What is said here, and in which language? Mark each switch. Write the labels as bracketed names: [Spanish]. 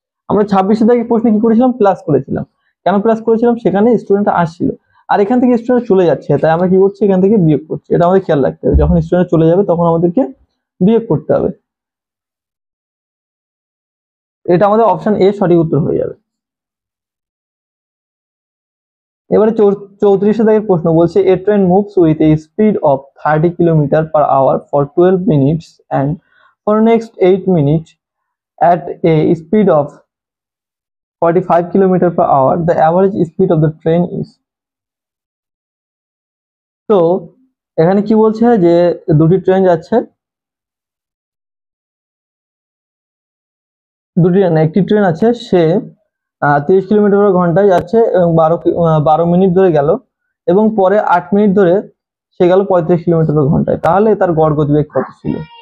[Bangla] আমরা 26 থেকে প্রশ্নে কি করেছিলাম, প্লাস করেছিলাম। কেন প্লাস করেছিলাম, সেখানে স্টুডেন্ট আসছিল আর এখান থেকে স্টুডেন্ট চলে যাচ্ছে, তাই আমরা কি করছি এখান থেকে বিয়োগ করছি। এটা আমাদের খেয়াল রাখতে হবে, যখন স্টুডেন্ট চলে যাবে তখন আমাদেরকে বিয়োগ করতে হবে। এটা আমাদের অপশন এ সঠিক উত্তর হয়ে যাবে। এবারে 34 দাগের প্রশ্ন বলছে [English] A train moves with a speed of 30 km/h for 12 minutes and for next 8 minutes at a speed of 45 km/h, the average speed of the train is। [Bangla] তো এখানে কি বলছে যে দুটি ট্রেন যাচ্ছে, একটি ট্রেন আছে, সে 30 কিলোমিটার/ঘন্টায় যাচ্ছে এবং 12 মিনিট ধরে গেল, এবং পরে 8 মিনিট ধরে সে গেল 35 কিলোমিটার/ঘন্টায়, তাহলে তার গড় গতিবেগ কত ছিল।